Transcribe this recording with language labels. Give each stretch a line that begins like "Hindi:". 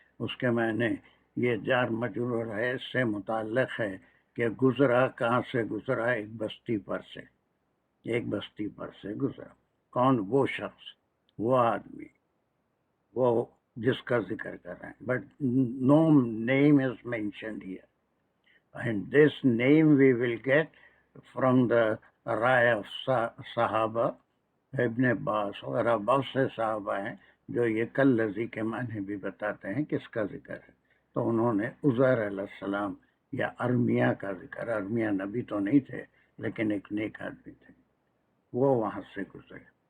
Urdu: اس کے معنی یہ جار مجرور ہے، اس سے متعلق ہے کہ گزرا کہاں سے گزرا؟ ایک بستی پر سے، ایک بستی پر سے گزرا. کون؟ وہ شخص، وہ آدمی، وہ جس کا ذکر کر رہے ہیں.
English: But no name is mentioned here. And this name we will get from the رائے of صحابہ.
Urdu: ابن عباس وغیرہ بہت سے صحابہ ہیں جو یہ کالذی کے معنی بھی بتاتے ہیں کس کا ذکر ہے. تو انہوں نے عزیر علیہ السلام یا ارمیہ کا ذکر. ارمیہ نبی تو نہیں تھے لیکن ایک نیک آدمی تھے، وہ وہاں سے گزرے.